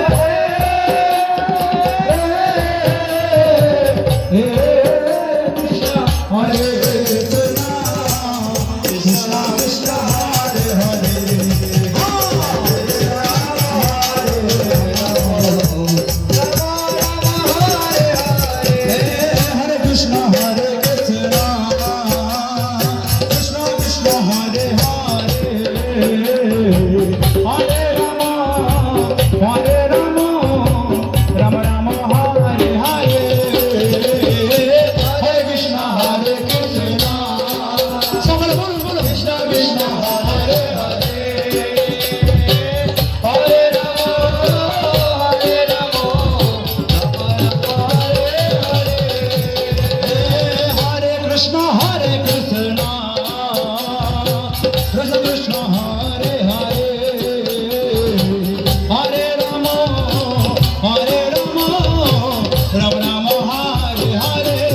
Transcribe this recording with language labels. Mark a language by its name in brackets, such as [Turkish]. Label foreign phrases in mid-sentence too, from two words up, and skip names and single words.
[Sanskrit] Krishna Hare Krishna Krishna Krishna Hare Hare Krishna Hare Krishna Krishna Krishna Hare Hare Hare Rama Hare Rama Rama Rama Hare Hare Hare Krishna Hare Krishna [Bangla] সকলে বলুন বলুন [Sanskrit] Krishna Krishna Hare Hare Hare Rama Hare Rama Krishna Hare Krishna Krishna Krishna Hare Hare Hare Rama Hare Rama Rama Rama Hare Hare